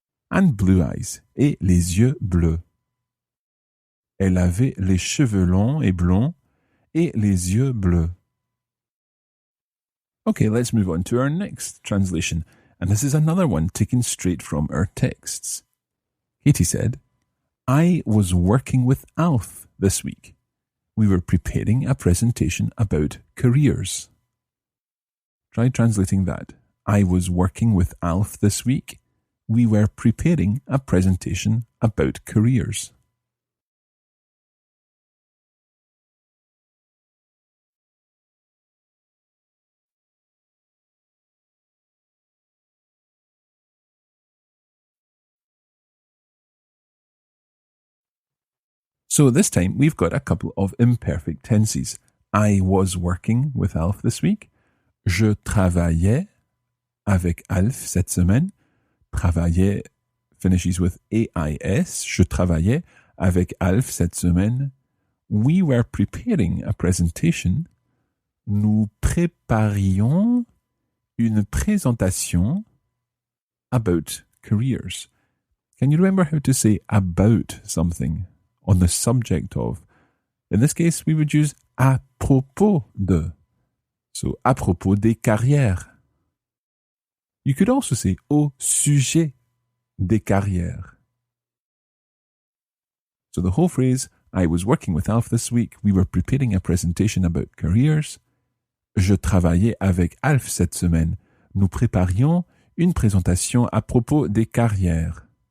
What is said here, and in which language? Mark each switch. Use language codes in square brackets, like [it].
[en] And blue eyes, [fr] et les yeux bleus. Elle avait les cheveux longs et blonds, et les yeux bleus. [en] Okay, let's move on to our next translation. And this is another one taken straight from our texts. Katie said, I was working with Alf this week. We were preparing a presentation about careers. Try translating that. I was working with Alf this week. We were preparing a presentation about careers. So this time we've got a couple of imperfect tenses. I was working with Alf this week. [fr] Je travaillais avec Alf cette semaine. Travaillais [en] finishes with AIS. [fr] Je travaillais avec Alf cette semaine. [en] We were preparing a presentation. [fr] Nous préparions une présentation [en] about careers. Can you remember how to say about something on the subject of? In this case, we would use à propos de. [fr] So, à propos des carrières. [en] You could also say [fr] au sujet des carrières. [en] So the whole phrase, I was working with Alf this week. We were preparing a presentation about careers. [fr] Je travaillais avec Alf cette semaine. Nous préparions une présentation à propos des carrières.